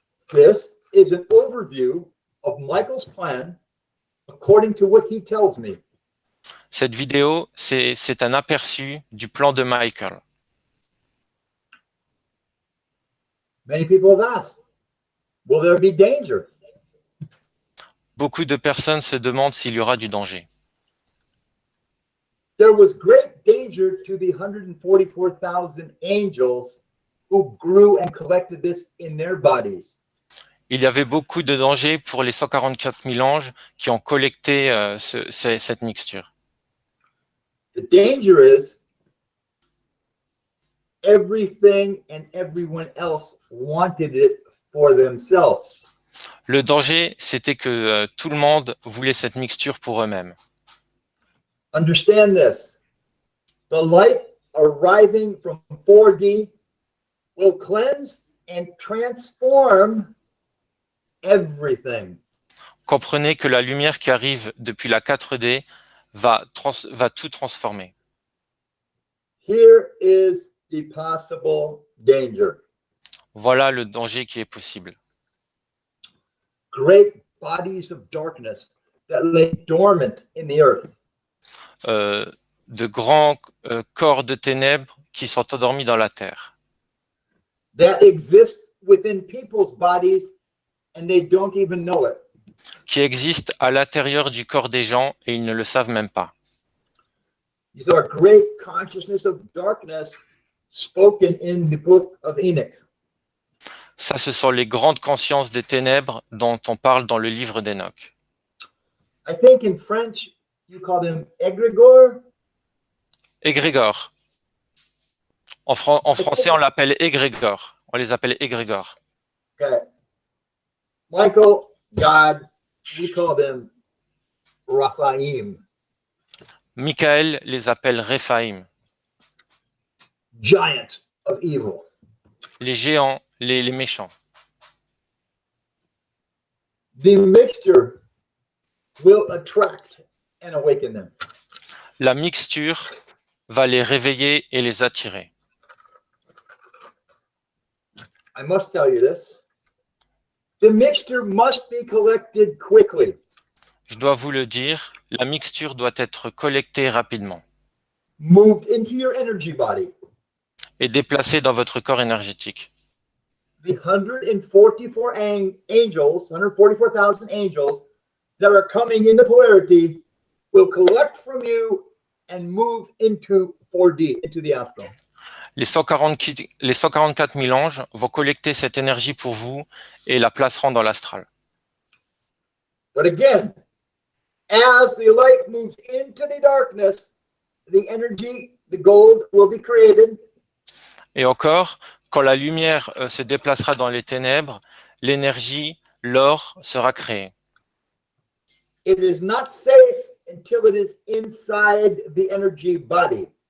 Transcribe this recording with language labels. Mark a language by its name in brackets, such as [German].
[English] This is an overview of Michael's plan according to what he tells me. [French] Cette vidéo, c'est un aperçu du plan de Michael. [English] Many people have asked, will there be danger? [French] Beaucoup de personnes se demandent s'il y aura du danger. [English] There was great danger to the 144,000 angels who grew and collected this in their bodies. [French] Il y avait beaucoup de danger pour les 144 000 anges qui ont collecté cette mixture. [English] The danger is everything and everyone else wanted it for themselves. [French] Le danger, c'était que tout le monde voulait cette mixture pour eux-mêmes. [English] Understand this. The light arriving from 4D will cleanse and transform everything. [French] Comprenez que la lumière qui arrive depuis la 4D va tout transformer. [English] Here is the possible danger. [French] Voilà le danger qui est possible. [English] Great bodies of darkness that lay dormant in the earth. [French] De grands corps de ténèbres qui sont endormis dans la terre. [English] That exist within people's bodies and they don't even know it. [French] Qui existent à l'intérieur du corps des gens et ils ne le savent même pas. [English] These are great consciousness of darkness spoken in the book of Enoch. [French] Ça, ce sont les grandes consciences des ténèbres dont on parle dans le livre d'Enoch. [English] I think in French, you call them égrégores. [French] Égrégore. En français, on l'appelle égrégore. On les appelle égrégores. [English] Okay. Michael, God, we call them Raphaim. [French] Michael les appelle Réphaïm. [English] Giants of evil. [French] Les géants, les méchants. [English] The mixture will attract and awaken them. [French] La mixture va les réveiller et les attirer. [English] I must tell you this. The mixture must be collected quickly. [French] Je dois vous le dire, la mixture doit être collectée rapidement [English] Moved into your energy body. [French] et déplacée dans votre corps énergétique. [English] The 144 angels, 144,000 angels that are coming into polarity will collect from you and move into 4D, into the astral. [French] Les 144 000 anges vont collecter cette énergie pour vous et la placeront dans l'astral. [English] But again, as the light moves into the darkness, the energy, the gold will be created. [French] Et encore, quand la lumière se déplacera dans les ténèbres, l'énergie, l'or, sera créée. [English] It is not safe until it is inside the energy body.